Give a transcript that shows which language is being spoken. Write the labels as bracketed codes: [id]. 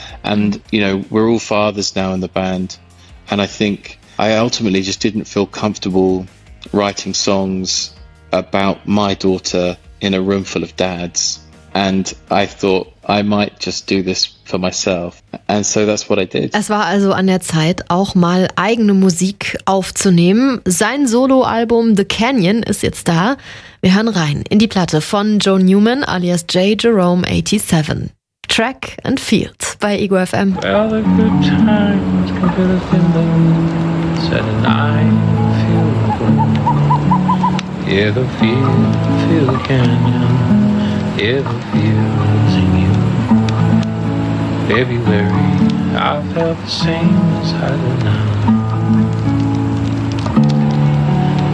[en] And, you know, we're all fathers now in the band, and I think I ultimately just didn't feel comfortable writing songs about my daughter in a room full of dads. And I thought, I might just do this for myself. And so that's what I did. [de] Es war also an der Zeit, auch mal eigene Musik aufzunehmen. Sein Soloalbum The Canyon ist jetzt da. Wir hören rein in die Platte von Joe Newman alias J. Jerome 87. Track and Field bei Ego FM. [en] Well, the good times can feel a thimble, said an I feel the yeah, the feel the canyon. If you're losing you, February, I felt the same as I do now.